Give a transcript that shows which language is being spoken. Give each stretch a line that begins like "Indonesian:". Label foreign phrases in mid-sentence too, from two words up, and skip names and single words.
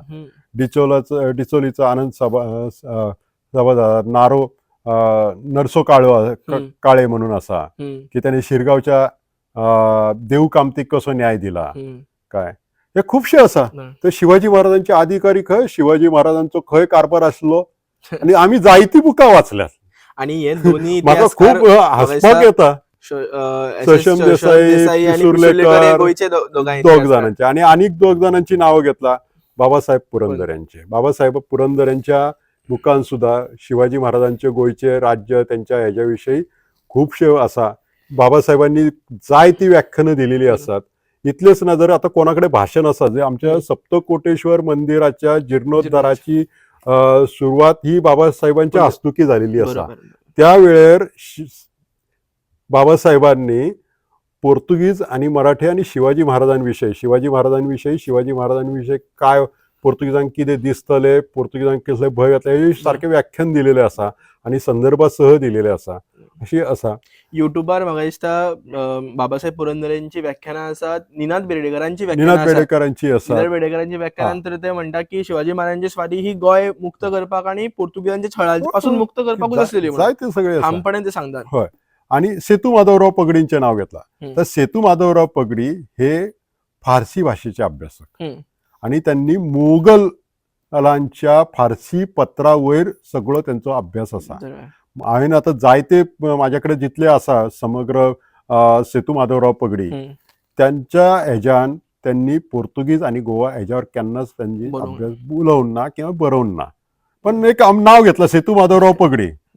Konkani: डिचोलीचो आनंद सभादार नारो नरसो काळे म्हणून आसा की त्याने शिरगावच्या देऊ कामतीक कसो न्याय दिला काय, हे खूपशे आसा. तर शिवाजी महाराजांचे अधिकारी खंय, शिवाजी महाराजांचो खंय कारभार आसलो, आणि आम्ही जायती बुकां वाचल्यात. आणि हे दोन्ही म्हाका खूप हांसपाक येता. सशम देसाई पिसुर्लेकर दोग जाणांचे, आणि आनीक दोग जाणांची नावं घेतला, बाबासाहेब पुरंदर यांचे. बाबासाहेब पुरंदर यांच्या बुकान सुद्धा शिवाजी महाराजांचे गोयचे राज्य त्यांच्या ह्याच्याविषयी खूपशे आसा. बाबासाहेबांनी जायती व्याख्यानं दिलेली असतात. इतलेच ना, जर आता कोणाकडे भाषण असा, जे आमच्या सप्तकोटेश्वर मंदिराच्या जीर्णोद्धाराची सुरुवात ही बाबासाहेबांच्या हस्तुकी झालेली असा. त्यावेळेर बाबासाहेबांनी पोर्तुगीज आणि मराठी आणि शिवाजी महाराजांविषयी काय पोर्तुगीजांक कितें दिसतले, पोर्तुगीजांक कसले भंय येतले, हे सारखे व्याख्यान दिलेले आसा आणि संदर्भासह दिलेले आसा. अशी आसा. युट्यूबार म्हाका दिसता बाबासाहेब पुरंदरेंची व्याख्यानां आसात, निनाद बेर्डेकरांची आसा. निनाद बेर्डेकरांची व्याख्यानां तर ते म्हणटा की शिवाजी महाराजांची स्वारी ही गोंय मुक्त करपाक आणि पोर्तुगीजांच्या छळा पासून मुक्त करपाकूच आसलेली म्हणून सगळे ठामपणे ते सांगतात. होय. आणि सेतू माधवराव पगडींचे नाव घेतला. तर सेतू माधवराव पगडी हे फारसी भाषेचे अभ्यासक, आणि त्यांनी मुघलांच्या फारसी पत्रावयर सगळो त्यांचा अभ्यास असा. हांवें आता जायते माझ्याकडे जितले आसा समग्र सेतू माधवराव पगडी, त्यांच्या हेज्यान त्यांनी पोर्तुगीज आणि गोवा हेज्यावर केन्नाच त्यांनी अभ्यास उलोवन ना किंवा बरोवन ना, पण एक नाव घेतलं सेतू माधवराव पगडी.